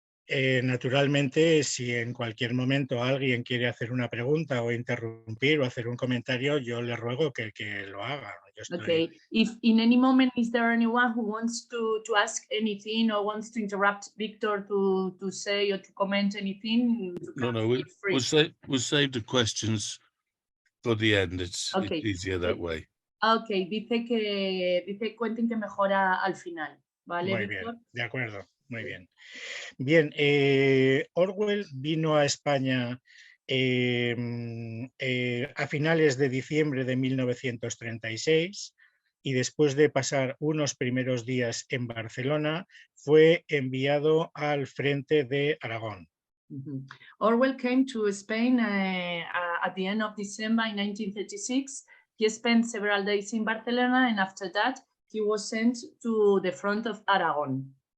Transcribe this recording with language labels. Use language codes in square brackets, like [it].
[es] Naturalmente, si en cualquier momento alguien quiere hacer una pregunta o interrumpir o hacer un comentario, yo le ruego que lo haga. [en] Okay, if in any moment is there anyone who wants to ask anything or wants to interrupt Victor to say or to comment anything, we'll save the questions for the end. It's easier that way. [es] Okay, dice cuenten que mejora al final, ¿vale, Muy Víctor? bien, de acuerdo, muy bien. Bien, Orwell vino a España a finales de diciembre de 1936 y después de pasar unos primeros días en Barcelona, fue enviado al frente de Aragón. [en] Orwell came to Spain at the end of December in 1936. He spent several days in Barcelona and after that he was sent to the front of Aragon.